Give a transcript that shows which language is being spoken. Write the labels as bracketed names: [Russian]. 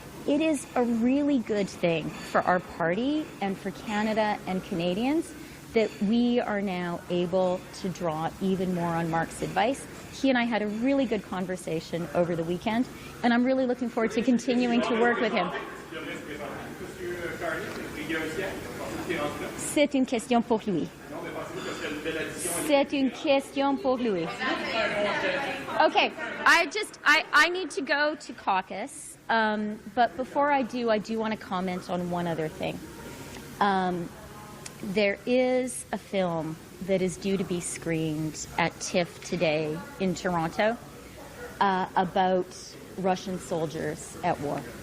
[English] It is a really good thing for our party and for Canada and Canadians that we are now able to draw even more on Marc's advice. He and I had a really good conversation over the weekend, and I'm really looking forward to continuing to work with him. [French] C'est une question pour lui. C'est une question pour lui. [English] Okay, I need to go to caucus, but before I do want to comment on one other thing. There is a film that is due to be screened at TIFF today in Toronto about Russian soldiers at war.